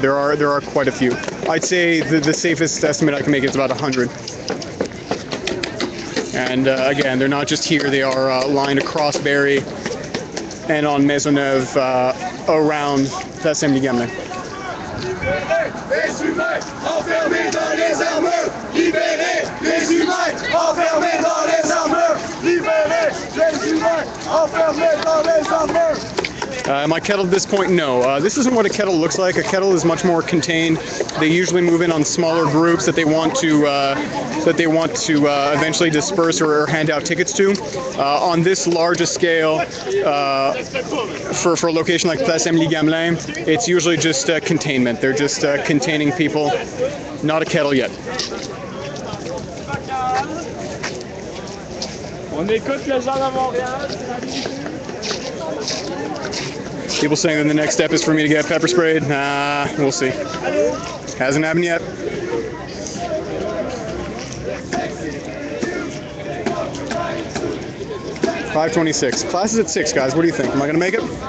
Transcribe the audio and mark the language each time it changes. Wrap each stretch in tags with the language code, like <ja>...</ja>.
<en>There are quite a few. I'd say the safest estimate I can make is about 100. And again, they're not just here. They are lined across Barrie and on Maisonneuve around Place-Saint-Gamelin.</en> <fr>Les humains enfermés dans les armures, libérez les humains enfermés dans les armures, libérez les humains enfermés dans les armures.</fr> <en>Am I kettled at this point? No. This isn't what a kettle looks like. A kettle is much more contained. They usually move in on smaller groups that they want to eventually disperse or hand out tickets to. On this larger scale, for a location like Place-Saint-Gamelin, it's usually just containment. They're just containing people. Not a kettle yet.</en> <fr>On écoute les gens de Montréal.</fr> <en>People saying that the next step is for me to get pepper sprayed. We'll see. Hasn't happened yet. $5:26. Class is at 6, guys. What do you think? Am I gonna make it?</en>